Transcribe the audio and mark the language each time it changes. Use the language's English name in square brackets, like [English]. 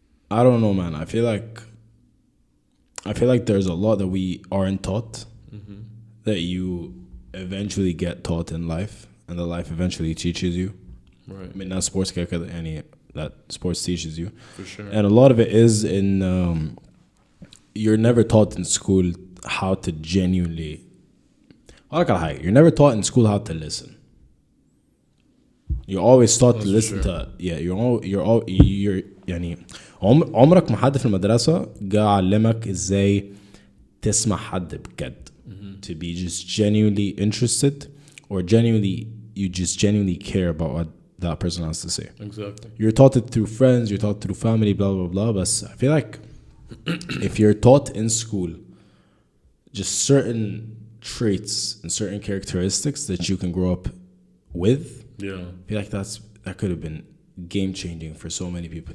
[English] I don't know, man. I feel like there's a lot that we aren't taught that you eventually get taught in life, and the life eventually teaches you. Right. I mean, that's sports that sports teaches you. For sure. And a lot of it is in you're never taught in school how to genuinely. You're never taught in school how to listen. You're always taught to listen to you're [Arabic] يعني عمرك ما حد في المدرسة جاء علمك ازاي تسمع حد بجد. [English] To be just genuinely interested, or you just genuinely care about what that person has to say. Exactly. You're taught it through friends, you're taught through family, blah blah blah. But I feel like if you're taught in school just certain traits and certain characteristics that you can grow up with, I feel like that could have been game changing for so many people.